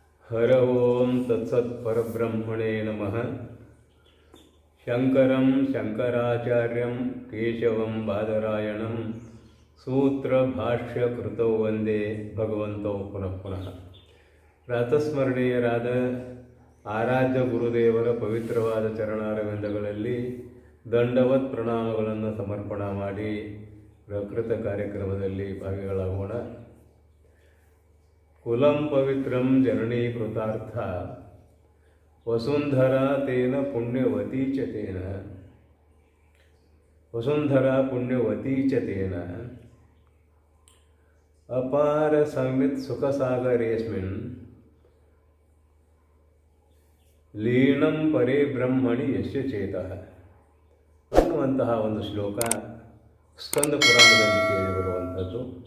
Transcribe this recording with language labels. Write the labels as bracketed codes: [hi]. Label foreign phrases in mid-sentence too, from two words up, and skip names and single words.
[sa] हर ओं तत्सत्परब्रह्मणे नमः। शंकरं शंकराचार्यं केशवं बादरायणं सूत्रभाष्यकृतौ वंदे भगवन्तौ पुनः पुनः. [kn] ಪ್ರಾತಸ್ಮರಣೀಯರಾದ ಆರಾಧ್ಯ ಗುರುದೇವರ ಪವಿತ್ರವಾದ ಚರಣಾರವಿಂದಗಳಲ್ಲಿ ದಂಡವತ್ ಪ್ರಣಾಮಗಳನ್ನು ಸಮರ್ಪಣೆ ಮಾಡಿ ಪ್ರಕೃತ ಕಾರ್ಯಕ್ರಮದಲ್ಲಿ ಭಾಗಿಗಳಾಗೋಣ. [sa] ಕುಲಂ ಪವಿತ್ರಂ ಜನನೀಕೃತಾರ್ಥ ವಸುಂಧರಾ ತೇನ ಪುಣ್ಯವತೀ ಚ ತೇನ ವಸುಂಧರಾ ಪುಣ್ಯವತೀ ಚ ತೇನ ಅಪಾರ ಸಂವಿತ್ ಸುಖಸಾಗರೇಸ್ಮಿನ್ ಲೀನಂ ಪರೇ ಬ್ರಹ್ಮಣಿ ಯಶ್ಯ ಚೇತಃ [kn] ಅನ್ನುವಂತಹ ಒಂದು ಶ್ಲೋಕ ಸ್ಕಂದ ಪುರಾಣದಲ್ಲಿ ಕೇಳಿಬರುವಂಥದ್ದು.